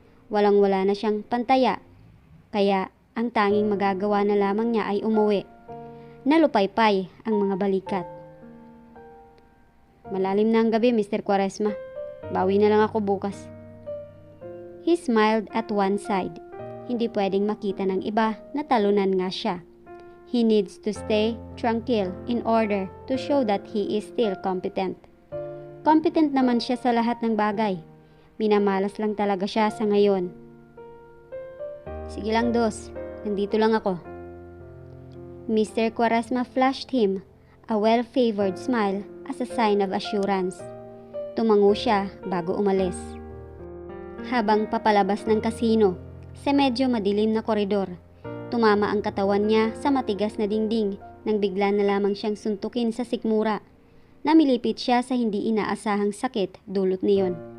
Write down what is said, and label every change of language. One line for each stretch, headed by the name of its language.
Filipino: Walang-wala na siyang pantaya. Kaya ang tanging magagawa na lamang niya ay umuwi. Nalupaypay ang mga balikat. Malalim na ang gabi, Mr. Quaresma. Bawi na lang ako bukas.
English: He smiled at one side.
Filipino: Hindi pwedeng makita ng iba na talunan nga siya.
English: He needs to stay tranquil in order to show that he is still competent.
Filipino: Competent naman siya sa lahat ng bagay. Minamalas lang talaga siya sa ngayon. Sige lang, Dos. Nandito lang ako. Mr.
English: Quaresma flashed him a well-favored smile as a sign of assurance.
Filipino: Tumango siya bago umalis. Habang papalabas ng kasino, sa medyo madilim na koridor, tumama ang katawan niya sa matigas na dingding nang bigla na lamang siyang suntukin sa sikmura. Namilipit siya sa hindi inaasahang sakit dulot niyon.